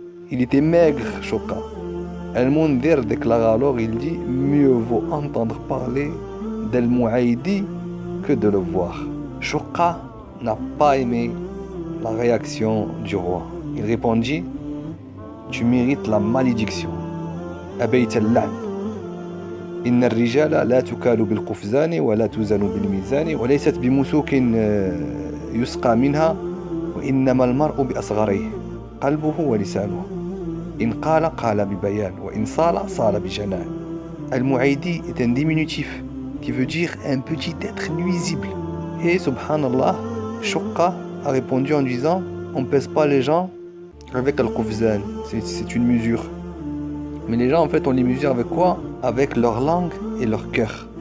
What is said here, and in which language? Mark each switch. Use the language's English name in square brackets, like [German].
[French] Il était maigre, Shuqqa. Al-Mundhir déclara alors, il dit: Mieux vaut entendre parler d'Al-Mu'aydi que de le voir. Shuqqa n'a pas aimé la réaction du roi. Il répondit: Tu mérites la malédiction. [Arabic] Abayt al-la'n. إن الرجال لا تكال بالقفزان ولا توزن بالميزان وليست بمسوك يسقى منها وإنما المرء بأصغريه قلبه ولسانه إن قال ببيان وإن صال بجنان. [French] Al-Mu'aydi est un diminutif qui veut dire un petit être nuisible. Et subhanallah, Shuqqa a répondu en disant: On ne pèse pas les gens avec Al-Qufzan, c'est une mesure. Mais les gens en fait on les mesure avec quoi? Avec leur langue et leur cœur.